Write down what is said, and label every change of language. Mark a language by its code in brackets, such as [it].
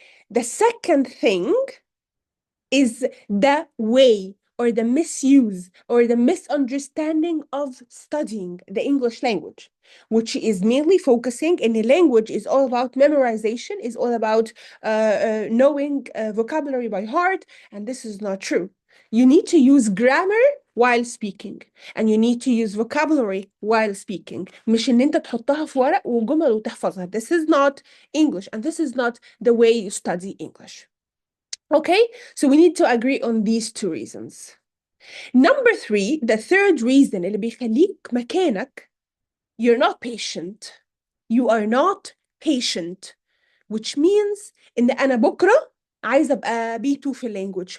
[en] The second thing is the way or the misuse or the misunderstanding of studying the English language, which is mainly focusing in a language is all about memorization, is all about knowing vocabulary by heart, and this is not true. You need to use grammar while speaking, and you need to use vocabulary while speaking. [ar] مش إن أنت تحطها في ورق وجمل وتحفظها. [en] This is not English, and this is not the way you study English. Okay, so we need to agree on these two reasons. Number 3, the third reason [ar] اللي بيخليك مكانك, [en] you're not patient. You are not patient, which means [ar] إن أنا بكرة عايزة أبقى B2 في [en] language.